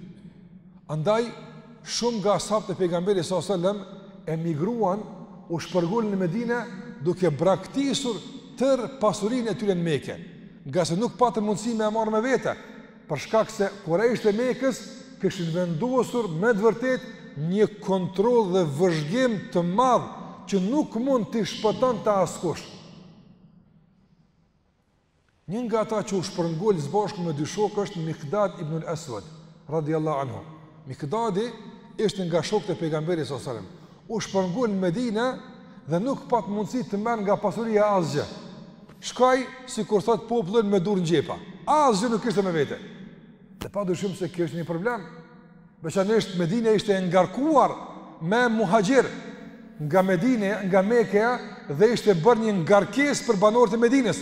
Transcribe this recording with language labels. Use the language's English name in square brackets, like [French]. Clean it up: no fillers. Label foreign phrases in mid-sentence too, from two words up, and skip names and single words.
[Albanian] Andaj shumë nga ashabët e pejgamberit [Arabic] صلى الله عليه وسلم [Albanian] emigruan, u shpërngulën në Medinë duke braktisur tërë pasurinë e tyre në Mekë, nga se nuk patën mundësi me e marrë me vete, për shkak se kurajshtë e Mekës kishin vendosur me të vërtet një kontroll dhe vëzhgim të madh që nuk mund t'i shpëton të askush. Një nga ata që u shpërngul së bashku me dy shokë është Miqdad ibn al-Aswad, [Arabic] رضي الله عنه. [Albanian] Miqdadi ishte nga shokët e pejgamberit [Arabic] صلى الله عليه وسلم. [Albanian] U shpërngul në Medinë dhe nuk pat mundësi të merr nga pasuria asgjë. Shkoi sikur thot popullin me dur në xhepa. Asgjë nuk kishte me vete. Dhe padyshim se kjo është një problem. Veçanërisht Medina ishte e ngarkuar me muhaxhir nga Medine, nga Mekë, dhe ishte bërë një ngarkesë për banorët e Medinës.